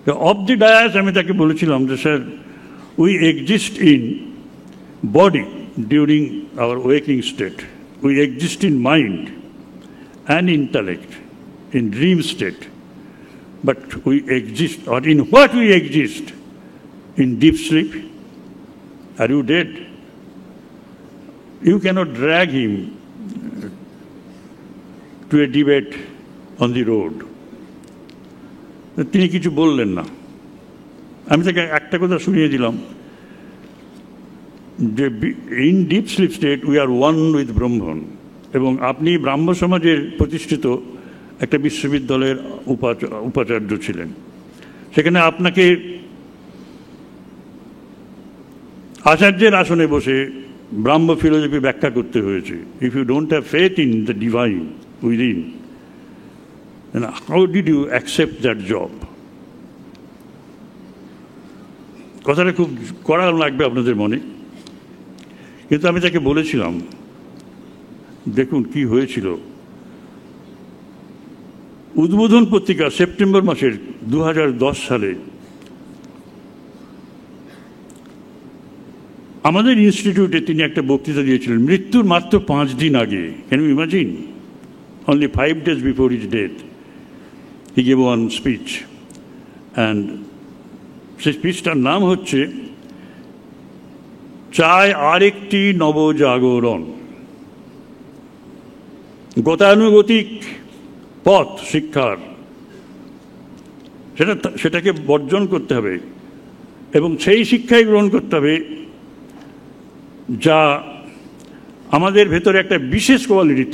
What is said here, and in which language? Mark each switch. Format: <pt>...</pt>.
<en>of the dais</en> <bn>আমি তাকে বলেছিলাম যে sir,</bn> <en>We exist in body during our waking state, we exist in mind and intellect in dream state, but we exist, or in what we exist in deep sleep. Are you dead? You cannot drag him to a debate on the road.</en> <bn>তিনি কিছু বললেন না। আমি তাকে একটা কথা শুনিয়ে দিলাম যে</bn> <en>in deep sleep state we are one with</en> <bn>ব্রহ্মণ, এবং আপনি ব্রাহ্ম সমাজের প্রতিষ্ঠিত একটা বিশ্ববিদ্যালয়ের উপাচার্য ছিলেন। সেখানে আপনাকে আচার্যের আসনে বসে ব্রাহ্ম ফিলোসফি ব্যাখ্যা করতে হয়েছে।</bn> <en>If you don't have faith in the divine within, then how did you accept that job?</en> <bn>কথাটা খুব কড়া লাগবে আপনাদের মনে, কিন্তু আমি তাকে বলেছিলাম দেখুন কি হয়েছিল। উদ্বোধন পত্রিকা সেপ্টেম্বর মাসের 2010 সালে আমাদের ইনস্টিটিউটে তিনি একটা বক্তৃতা দিয়েছিলেন মৃত্যুর মাত্র 5 দিন আগে।</bn> <en>Can you imagine? Only 5 days before his death, he gave one speech, and</en> <bn>সেই স্পিচটার নাম হচ্ছে চাই আরেকটি নবজাগরণ। গতানুগতিক পথ শিক্ষার, সেটাকে বর্জন করতে হবে এবং সেই শিক্ষাই গ্রহণ করতে হবে যা আমাদের ভেতরে একটা বিশেষ কোয়ালিটি।</bn>